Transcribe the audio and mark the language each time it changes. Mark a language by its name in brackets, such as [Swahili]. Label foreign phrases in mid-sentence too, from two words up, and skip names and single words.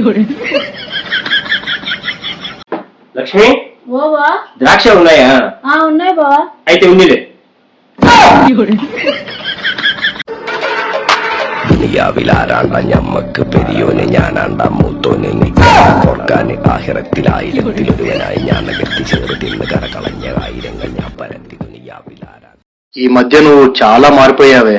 [Telugu] లక్ష్మి, ఓవా ద్రాక్ష ఉన్నాయా? ఉన్నాయి బావా. అయితే ఉందిలే. [Malayalam] ദുനിയാവിലാരാണ്ട ഞമ്മക്ക് പെരിയോനെ ഞാനാണ്ട മൂത്തോനെ ഓർക്കാന് ആഹിറത്തിലായിരത്തിലൊരുവനായി ഞാൻ അകത്തി ചേർന്ന് തിന്ന് കറകളഞ്ഞ ആയിരങ്ങൾ ഞാൻ പരത്തി ദുനിയാവിലാരാ. [Telugu] ఈ మధ్య నువ్వు చాలా మారిపోయావే.